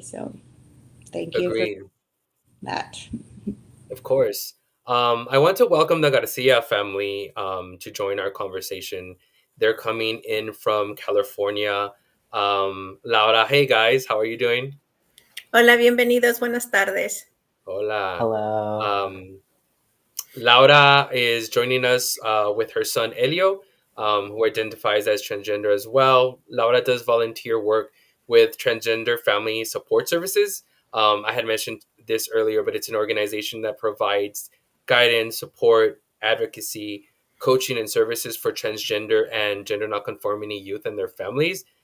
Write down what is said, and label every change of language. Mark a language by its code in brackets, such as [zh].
[en] So thank you for Agreed. that. Of course. I want to welcome the Garcia family to join our conversation. They're coming in from California. Laura, hey guys, how are you doing? [es] Hola, bienvenidos, buenas tardes. Hola. [en] Hello. Laura is joining us with her son Elio, who identifies as transgender as well. Laura does volunteer work with Transgender Family Support Services. I had mentioned this earlier, but it's an organization that provides guidance, support, advocacy, coaching, and services for transgender and gender nonconforming youth and their families.